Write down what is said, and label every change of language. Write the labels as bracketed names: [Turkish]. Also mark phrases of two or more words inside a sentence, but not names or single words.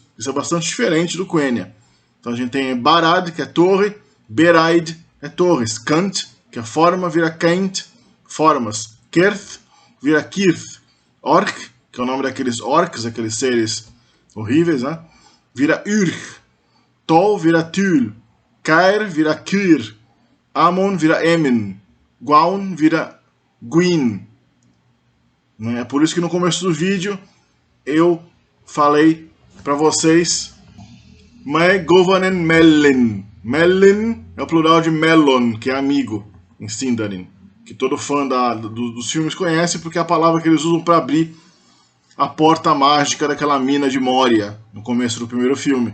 [Portuguese] Isso é bastante diferente do Quenya. Então a gente tem barad, que é torre, beraid é torres, kant, que é forma, vira kent, formas, kerth, vira kirth, orc, que é o nome daqueles orcs, aqueles seres horríveis, né? Vira urch, tol vira tul, kair vira kyr, amon vira emin, guaun vira guin. É por isso que no começo do vídeo eu falei para vocês [Sindarin] me govanen mellin. [Portuguese] Mellin é o plural de melon, que é amigo em Sindarin, que todo fã dos filmes conhece, porque é a palavra que eles usam para abrir a porta mágica daquela mina de Moria, no começo do primeiro filme.